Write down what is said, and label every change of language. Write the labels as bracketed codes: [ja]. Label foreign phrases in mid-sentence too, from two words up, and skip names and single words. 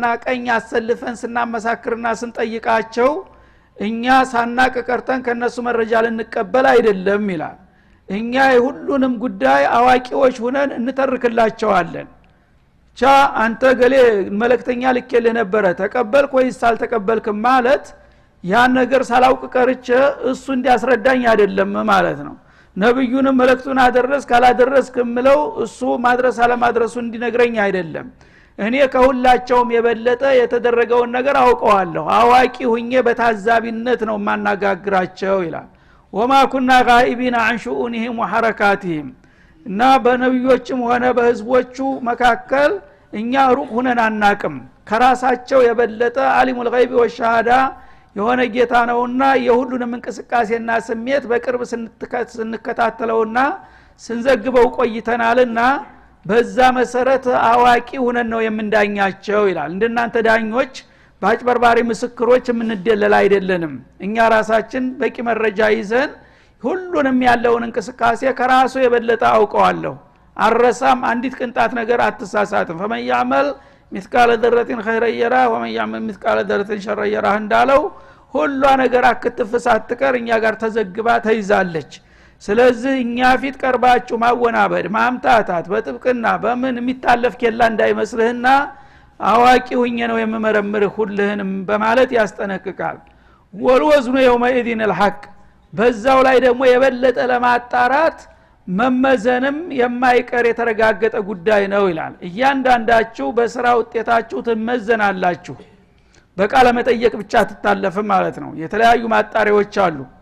[am] ቀኝ አሰልፈን ስናመሳክርና ስንጠይቃቸው እኛ ሳናቅ ቀርተን ከነሱ መረጃ ልንቀበል አይደለም ይላል እኛ የሁሉንም ጉዳይ አዋቂዎች ሆነን እንተርክላቸዋለን ቻ አንተ ገሌ መለክተኛ ልከልህ ነበር ተቀበልክ ወይስ አልተቀበልክ ማለት ያን ነገር ሳላውቅ ቀርቼ እሱ እንዲያስረዳኝ አይደለም ማለት ነው ነብዩንም መልእክቱን አደረስ ካላደረስ ከመለው እሱ ማድረስ አለማድረሱ እንዲነግረኝ አይደለም እኔ ከሁላቸውም የበለጠ የተደረገውን ነገር አውቀዋለሁ አዋቂ ሁኜ በታዛቢነት ነው ማናጋግራቸው ይላል [ar] وما كنا غائبين عن شؤونهم وحركاتهم [am] እና በነብዮችም ሆነ በህዝቦቹ መካከል እኛ ሩቅ ሆነን አናቅም ከራሳቸው የበለጠ [ar] عالم الغيب والشهادة [am] የሆነ ጌታ ነውና የሁሉንም እንቅስቃሴና ስሜት በቅርብ ስንከታተለውና ስንዘግበው ቆይተናልና በዛ መሰረት አዋቂ ሆነን ነው የምንዳኛቸው ይላል እንደናንተ ዳኞች ባጭበርባሪ ምስክሮች የምንደለል አይደለንም እኛ ራሳችን በቂ መረጃ ይዘን ሁሉንም ያለውን እንቅስቃሴ ከራሱ የበለጠ አውቀዋለሁ አረሳም አንዲት ቅንጣት ነገር አትሳሳትም [ar] فمن يعمل مثقال ذره خيرا يره ومن يعمل مثقال ذره شرا يره [am] እንዳለው ሁሉ ነገር አክትፍ ሳትቀር እኛ ጋር ተዘግባ ተይዛለች ስለዚህ እኛ ፊት ቀርባችሁ ማወናበድ ማምታታት በጥብቅና በምን የሚታለፍ ከላ እንዳይመስልህና አዋቂ ሆኜ ነው የምመረምርህ ሁልህንም በማለት ያስጠነቅቃል [ar] والوزن يومئذ الحق [am] በዛው ላይ ደግሞ የበለጠ ለማጣራት መመዘንም የማይቀር የተረጋገጠ ጉዳይ ነው ይላል እያንዳንዳችሁ በስራ ውጤታችሁ ትመዘናላችሁ በቃለ መጠየቅ ብቻ ትታለፍም ማለት ነው የተለያዩ ማጣሪያዎች አሉ